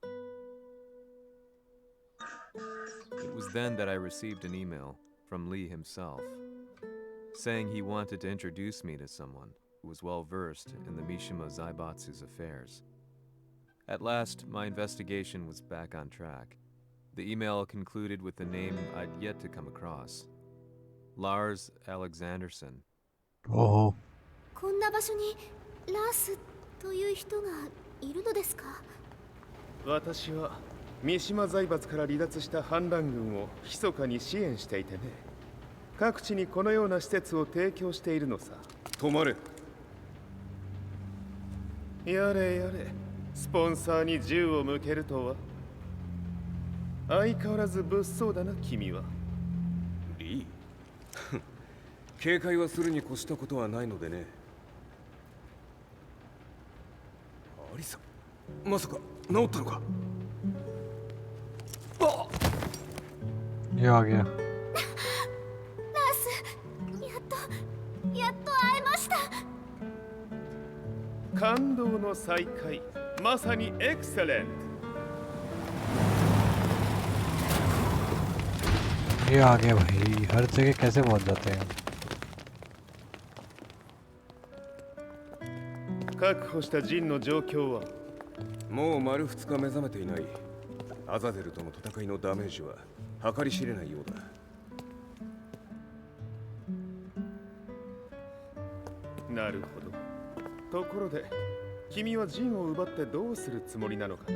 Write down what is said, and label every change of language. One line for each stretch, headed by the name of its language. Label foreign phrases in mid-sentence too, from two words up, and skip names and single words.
English: It was then that I received an email from Lee himself, saying he wanted to introduce me to someone who was well versed in the Mishima Zaibatsu's affairs. At last, my investigation was back on track. The email concluded with the name I'd yet to come across. Lars Alexanderson. Oh.
Japanese: こんな場所にラースという人がいるのですか？私は三島財閥から離脱した反乱軍を密かに支援していてね。各地にこのような施設を提供しているのさ。止まれ。やれやれ、スポンサーに銃を向けるとは。相変わらず物騒だな君は。リー警戒はするに越したことはないのでね。アリサ、まさか治ったのか。
Hindi: ये आ गया।
Japanese: ラース、やっと会えました。感動の再会、まさにエクセレント。
Hindi: ये आ गया भाई हर जगह कैसे पहुंच जाते हैं
Japanese: 確保したジンの状況はもう丸2日目覚めていない。アザゼルとの戦いのダメージは計り知れないようだ。なるほど。ところで君はジンを奪ってどうするつもりなのかな。